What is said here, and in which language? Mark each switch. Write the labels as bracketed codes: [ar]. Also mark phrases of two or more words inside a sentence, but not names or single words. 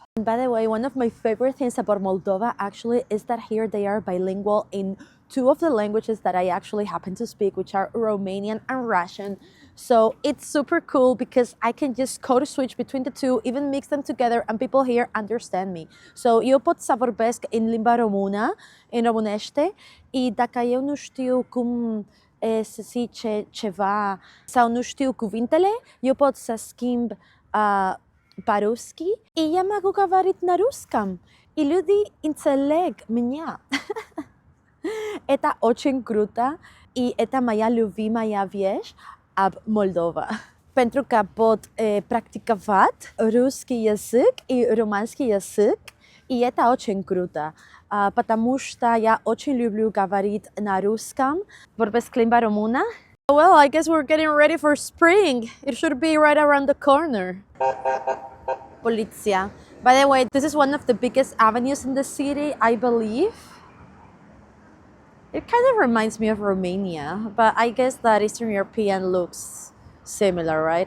[en] And by the way, one of my favorite things about Moldova actually is that here they are bilingual in two of the languages that I actually happen to speak, which are Romanian and Russian. So it's super cool because I can just code switch between the two, even mix them together, and people here understand me. [ro] So eu pot să vorbesc în limba română, în românește, și dacă eu nu știu cum să zice ceva sau nu știu cuvintele, eu pot să schimb [ru] по-русски, и я могу говорить на русском, и люди [ro] înțeleg меня. [ru] Это очень круто, и это моя любимая вещь об Moldova. [ro] Pentru că pot practicat [ru] русский язык и румынский язык, и это очень круто. Потому что я очень люблю говорить на русском. [ro] Vorbesc limba română. [en] Well, I guess we're getting ready for spring. It should be right around the corner. [ro] Poliția. [en] By the way, this is one of the biggest avenues in the city, I believe. It kind of reminds me of Romania, but I guess that Eastern European looks similar, right?